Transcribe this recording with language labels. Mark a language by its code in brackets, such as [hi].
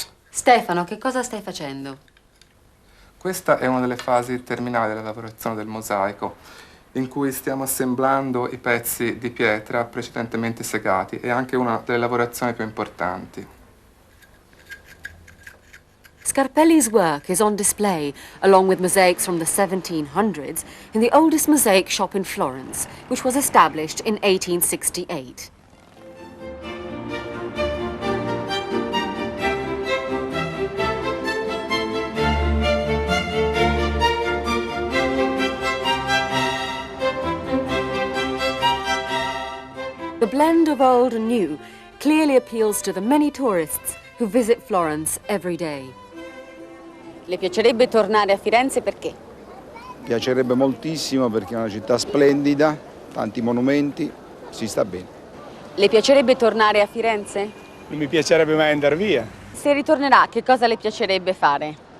[it] Stefano, che cosa stai facendo? Questa è una delle fasi terminali della lavorazione del mosaico, in cui stiamo assemblando i pezzi di pietra precedentemente segati. È anche una delle lavorazioni più importanti. [en] Scarpelli's work is on display, along with mosaics from the 1700s, in the oldest mosaic shop in Florence, which was established in 1868. blend of old and new clearly appeals to the many tourists who visit Florence every day. [it] Le piacerebbe tornare a Firenze perché? Piacerebbe moltissimo perché è una città splendida, tanti monumenti, si sta bene. Le piacerebbe tornare a Firenze? Non mi piacerebbe mai andare via. Se ritornerà, che cosa le piacerebbe fare?